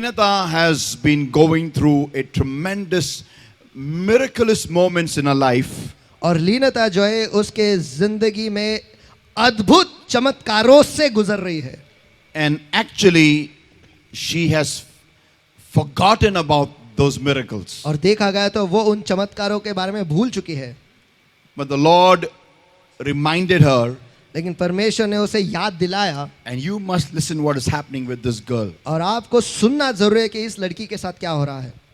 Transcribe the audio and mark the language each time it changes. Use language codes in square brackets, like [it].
[en] Nata has been going through a tremendous, miraculous moments in her life. [hi] और लीनता जो है उसके जिंदगी में अद्भुत चमत्कारों से गुजर रही है. [en] And actually, she has forgotten about those miracles. [hi] और देखा गया तो वो उन चमत्कारों के बारे में भूल चुकी है. [en] But the Lord reminded her, [hi] लेकिन परमेश्वर ने उसे याद दिलाया. [en] and you must listen what is happening with this girl. [hi] और आपको सुनना जरूरी है कि इस लड़की के साथ क्या हो रहा है.